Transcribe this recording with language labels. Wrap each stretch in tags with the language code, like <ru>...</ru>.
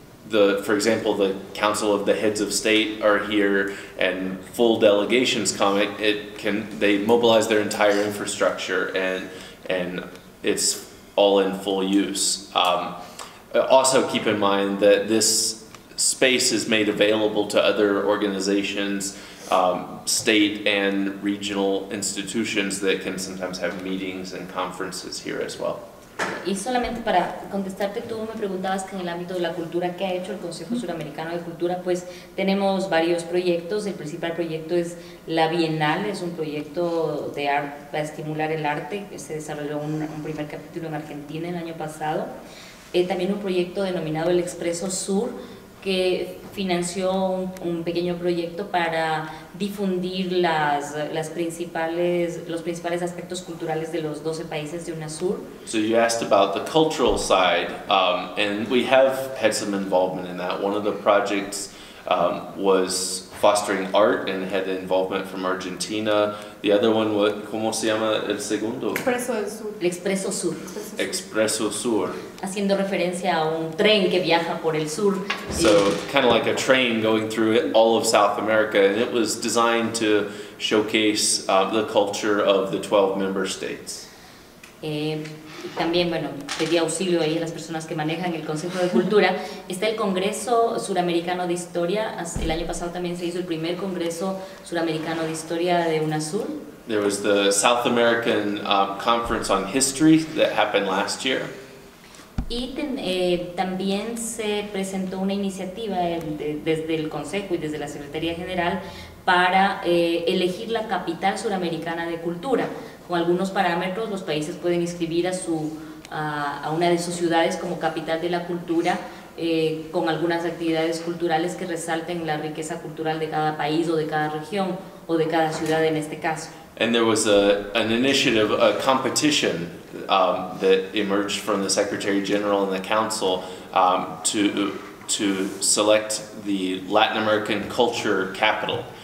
<en>For example, the Council of the Heads of State are here and full delegations come, they mobilize their entire infrastructure and it's all in full use. Also keep in mind that this space is made available to other organizations, state and regional institutions that can sometimes have meetings and conferences here as well.</en> <es>Y solamente para contestarte, tú me preguntabas que en el ámbito de la cultura, ¿qué ha hecho el Consejo Suramericano de Cultura? Pues tenemos varios proyectos. El principal proyecto es la Bienal, es un proyecto de arte para estimular el arte, que se desarrolló un primer capítulo en Argentina el año pasado. También un proyecto denominado el Expreso Sur, que financió un pequeño proyecto para difundir los principales aspectos culturales de los 12 países de UNASUR.</es> <en>So you asked about the cultural side, and we have had some involvement in that. One of the projects was fostering art and had involvement from Argentina. The other one,</en> <es>¿cómo se llama el segundo? Expreso del Sur. El Expreso Sur, Expreso Sur. haciendo referencia a un tren que viaja por el sur.</es> <en>So kind of like a train going through all of South America, and it was designed to showcase the culture of the 12 member states.</en> <es>También, bueno, pedí auxilio ahí a las personas que manejan el Consejo de Cultura. Está el Congreso Suramericano de Historia. El año pasado también se hizo el primer Congreso Suramericano de Historia de UNASUR.</es> <en>There was the South American Conference on History that happened last year.</en> <es>Y también se presentó una iniciativa desde el Consejo y desde la Secretaría General para elegir la capital suramericana de cultura. Con algunos parámetros, los países pueden inscribir a una de sus ciudades como capital de la cultura, con algunas actividades culturales que resalten la riqueza cultural de cada país o de cada región o de cada ciudad en este caso.</es> <en>And there was an initiative, a competition that emerged from the Secretary General and the Council to select the Latin American culture capital.</en>